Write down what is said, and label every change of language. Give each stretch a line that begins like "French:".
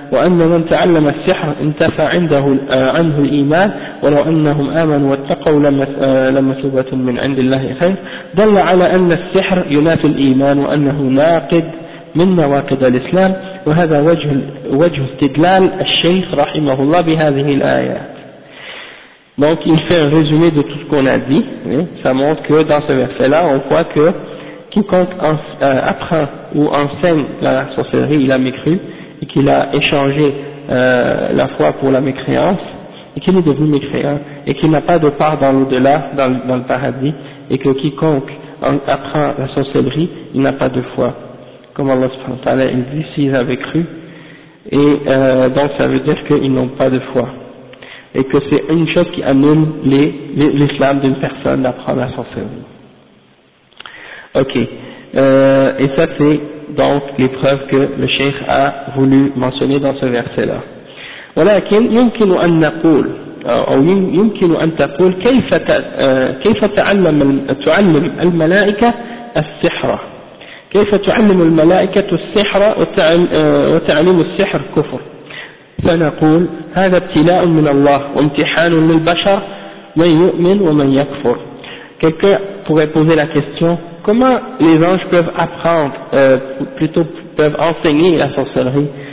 Arabic: وأن من تعلم السحر انتفى عنده عنه الإيمان ولو أنهم آمنوا واتقوا لمثوبة من عند الله خير دل على أن السحر ينافي الإيمان وأنه ناقد من نواقض الإسلام وهذا وجه استدلال الشيخ رحمه الله بهذه الآيات.
French: Donc il fait un résumé de tout ce qu'on a dit. Ça montre que dans ce verset-là, on voit que quiconque apprend ou enseigne la sorcellerie, il a mécru. Et qu'il a échangé la foi pour la mécréance, et qu'il est devenu mécréant, et qu'il n'a pas de part dans l'au-delà, dans le paradis, et que quiconque apprend la sorcellerie, il n'a pas de foi. Comme Allah subhanahu wa ta'ala, il dit s'ils avaient cru, et donc ça veut dire qu'ils n'ont pas de foi. Et que c'est une chose qui annule l'islam d'une personne d'apprendre la sorcellerie. Ok. Et ça c'est donc les preuves que le cheikh a voulu mentionner dans ce verset-là.
Arabic: ولكن يمكن أن نقول أو يمكن أن تقول كيف تعلم تعلم الملائكة السحر كيف تعلم الملائكة السحر وتعلم السحر كفر فنقول هذا ابتلاء من الله وامتحان للبشر من يؤمن ومن يكفر.
French: Quelqu'un pourrait poser la question: comment les anges peuvent apprendre, plutôt peuvent enseigner la sorcellerie,